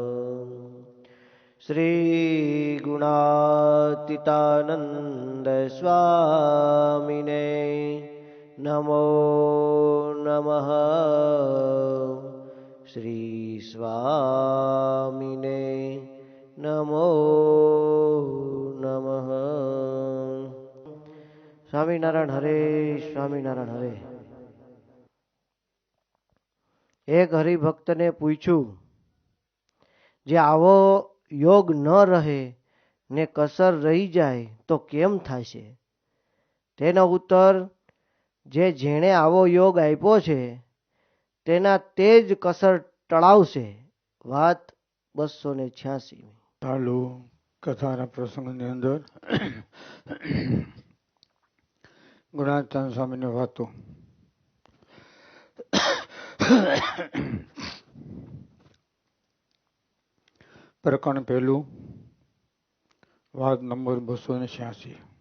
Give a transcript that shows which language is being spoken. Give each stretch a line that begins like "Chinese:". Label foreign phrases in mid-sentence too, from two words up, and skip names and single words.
Sanskrit: श्री गुणातीतानंद स्वामिने नमो नमः। श्री स्वामिने नमो नमः। स्वामीनारायण हरे, स्वामीनारायण हरे।
Gujarati: એક હરિભક્ત ને પૂછ્યું, જે આવો યોગ ન રહે ને કસર રહી જાય તો કેમ થાશે? તેનો ઉત્તર, જે જેણે આવો યોગ આપ્યો છે તેના તેજ કસર ટળાવશે। વાત 286। ચાલુ કથાના પ્રસંગની અંદર ગુણાતીતાનંદ સ્વામીની વાતો. પ્રકરણ પહેલું, વાત નંબર 286.